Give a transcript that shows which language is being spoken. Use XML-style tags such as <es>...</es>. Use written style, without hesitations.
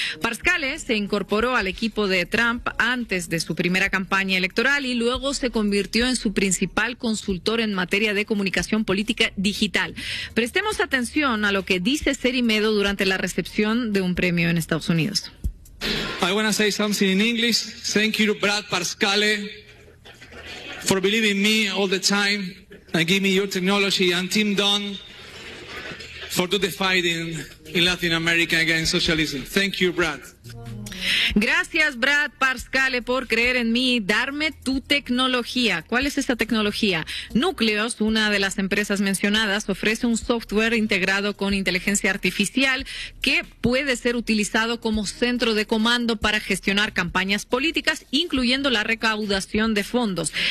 <es>Parscale se incorporó al equipo de Trump antes de su primera campaña electoral y luego se convirtió en su principal consultor en materia de comunicación política digital. Prestemos atención a lo que dice Cerimedo durante la recepción de un premio en Estados Unidos.</es> <en>I want to say something in English. Thank you, Brad Parscale, for believing me all the time and give me your technology and Tim Dunn for do the fighting in Latin America against socialism. Thank you, Brad.</en> <es>Gracias, Brad Parscale, por creer en mí y darme tu tecnología. ¿Cuál es esta tecnología? Núcleos, una de las empresas mencionadas, ofrece un software integrado con inteligencia artificial que puede ser utilizado como centro de comando para gestionar campañas políticas, incluyendo la recaudación de fondos.</es>